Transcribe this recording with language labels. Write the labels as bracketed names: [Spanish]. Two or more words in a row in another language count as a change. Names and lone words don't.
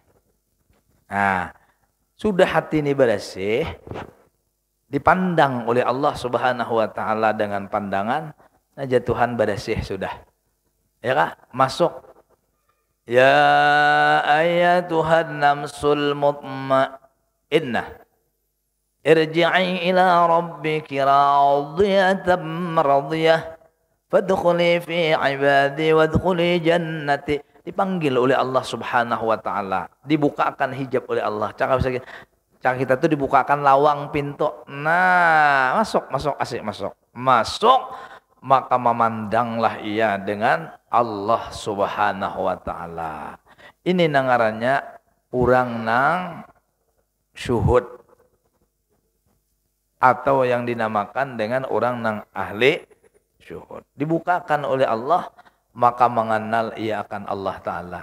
[Banjar] Nah, sudah hati ini bersih, dipandang oleh Allah [Arabic] سبحانه وتعالى [Banjar] dengan pandangan aja Tuhan bersih sudah. Ya kah? Masuk. [Arabic] يا أيتها النفس المطمئنة. ارجعي إلى ربك راضية مرضية. فادخلي في عبادي وادخلي جنتي. [Banjar] Dipanggil oleh Allah [Arabic] سبحانه وتعالى, [Banjar] dibukakan hijab oleh Allah. Cara kita tuh dibukakan lawang pintu. Nah, masuk asik masuk. Masuk maka memandanglah ia dengan Allah [Arabic] سبحانه وتعالى. [Banjar] Ini nangarannya urang nang syuhud atau yang dinamakan dengan orang nang ahli syuhud. Dibukakan oleh Allah maka mengenal ia akan [Arabic] الله تعالى.